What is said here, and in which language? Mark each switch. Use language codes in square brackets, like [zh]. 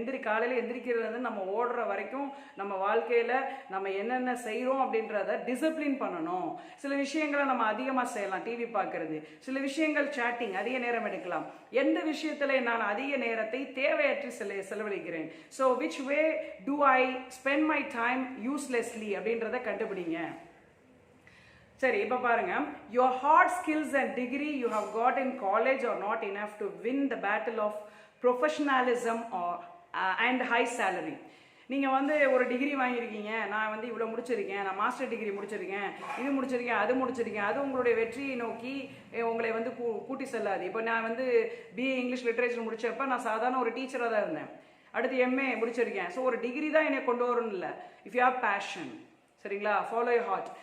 [ta] காலையில் எந்திரிக்கிறது நம்ம ஓடுற வரைக்கும் நம்ம வாழ்க்கையில் நம்ம என்னென்ன செய்கிறோம் அப்படின்றத டிசிப்ளின் பண்ணணும். சில விஷயங்களை நம்ம அதிகமாக செய்யலாம், டிவி பார்க்கறது. சில விஷயங்கள் சேட்டிங், அதிக நேரம் எடுக்கலாம். எந்த விஷயத்தில் நான் அதிக நேரத்தை தேவையற்று செலவழிக்கிறேன். [en] so which way to I spend my time uselessly [ta] அப்படின்றத கண்டுபிடிங்க. சரி, இப்போ பாருங்க, [en] your hard skills and degree you have got in college are not enough to win the battle of professionalism or and high salary. [ta] நீங்கள் வந்து ஒரு degree வாங்கியிருக்கீங்க, நான் வந்து இவ்வளோ முடிச்சிருக்கேன், நான் மாஸ்டர் டிகிரி முடிச்சிருக்கேன், இது முடிச்சிருக்கேன், அது முடிச்சிருக்கேன், அது உங்களுடைய வெற்றியை நோக்கி உங்களை வந்து கூட்டி செல்லாது. இப்போ நான் வந்து பிஏ இங்கிலீஷ் லிட்ரேச்சர் முடிச்சப்ப நான் சாதாரண ஒரு டீச்சராக தான் இருந்தேன். அடுத்து எம்ஏ முடிச்சிருக்கேன். ஸோ ஒரு டிகிரி தான் என்னை கொண்டு வரணும் இல்லை. [en] if you have passion, [ta] சரிங்களா, [en] Follow your heart.